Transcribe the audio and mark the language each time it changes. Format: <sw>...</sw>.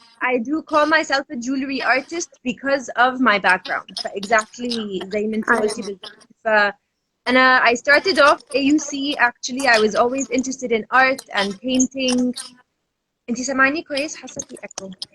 <en>I do call myself a jewelry artist because of my background. Exactly</en> <ar>زي ما انت قلتي بالظبط.</ar> <en>I started off AUC actually. I was always interested in art and painting.</en> <ar>انت سامعاني كويس؟ حاسة في echo.</ar>